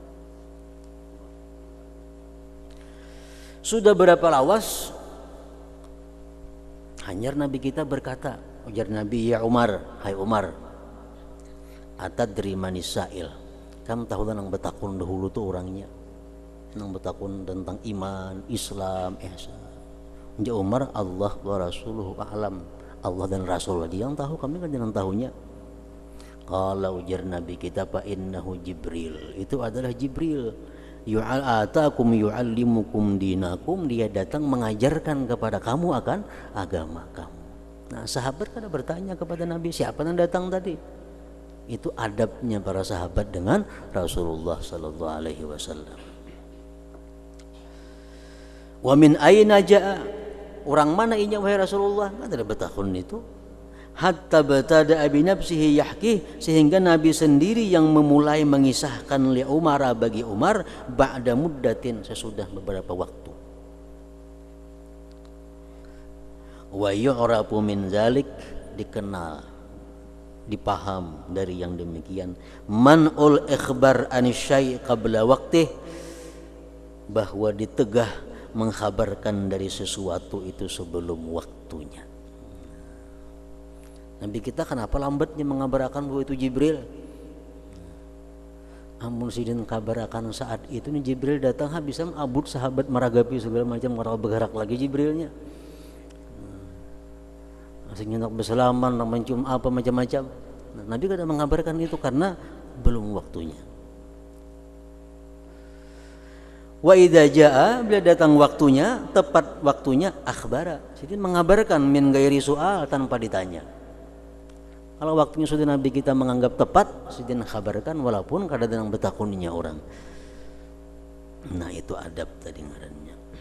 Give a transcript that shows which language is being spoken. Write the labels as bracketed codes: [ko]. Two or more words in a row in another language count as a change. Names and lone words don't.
[bjn] Sudah berapa lawas hanyar Nabi kita berkata, ujar Nabi, ya Umar, hai Umar, [ar] أتدري من السائل, [bjn] kamu tahu tentang betakun dahulu tuh orangnya, tentang betakun tentang iman, Islam, ihsan. [id] Ya Umar, [ar] الله ورسوله أعلم, [id] Allah dan Rasulullah dia yang tahu, kami kan jangan tahunya. [bjn] Kalau ujar Nabi kita, [ar] فإنه جبريل, [bjn] itu adalah Jibril. [ar] أتاكم يعلمكم دينكم, [id] dia datang mengajarkan kepada kamu akan agama kamu. [bjn] Nah sahabat kada bertanya kepada Nabi, siapa yang datang tadi? [id] Itu adabnya para sahabat dengan Rasulullah [ar] صلى الله عليه وسلم. ومن أين جاء, [bjn] orang mana inya wahai Rasulullah? Kan ada betakun itu. [ar] حتى ابتدأ بنفسه يحكي, [id] sehingga Nabi sendiri yang memulai mengisahkan li Umar bagi Umar [ar] بعد مدة, [id] sesudah beberapa waktu. [ar] ويعرف من ذلك, [id] dikenal, dipaham dari yang demikian, [ar] منع الإخبار عن الشيء قبل وقته, [id] bahwa ditegah mengkhabarkan dari sesuatu itu sebelum waktunya. Nabi kita kenapa lambatnya mengabarkan bahwa itu Jibril? [bjn] Amun sidin kabarakan saat itu nih Jibril datang, bisa abut sahabat meragapi segala macam, orang bergerak lagi Jibrilnya. Asing nak bersalaman, nak mencium apa macam-macam. Nah, Nabi kada mengabarkan itu karena belum waktunya. [ar] وإذا جاء, [bjn] bila datang waktunya, tepat waktunya, akhbara, sidin mengabarkan [ar] من غير سؤال, [bjn] tanpa ditanya. Kalau waktunya sudah Nabi kita menganggap tepat, sidin khabarkan walaupun kadang-kadang betakuninya orang. Nah itu adab tadi ngarannya.